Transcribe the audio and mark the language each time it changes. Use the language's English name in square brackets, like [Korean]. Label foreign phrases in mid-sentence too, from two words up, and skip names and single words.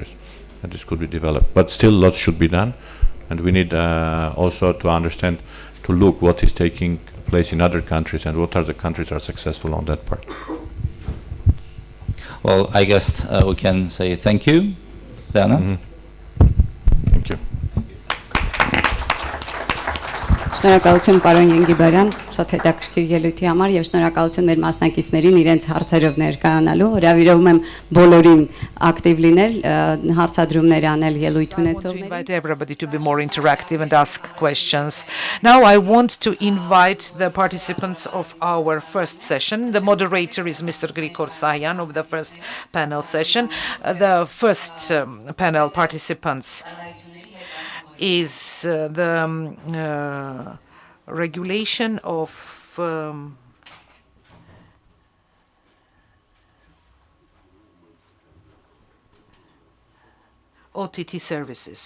[English] And this could be developed. But still lots should be done. And we need also to understand, to look what is taking place in other countries and what are the countries that are successful on that part. Well, I guess we can say thank you, Diana. Thank you. [Armenian] Շնորհակալություն պարոն Ենգիբարյան, շատ հետաքրքիր ելույթի համար եւ շնորհակալություն մեր մասնակիցներին իրենց հարցերով ներկայանալու։ Հրավիրում եմ բոլորին ակտիվ լինել, հարցադրումներ անել ելույթ ունեցողներին։ [English] Invite everybody to be more interactive and ask questions. Now I want to invite the participants of our first session. The moderator is Mr. Grigor Sayan of the first panel session. The first panel participants is the regulation of OTT services.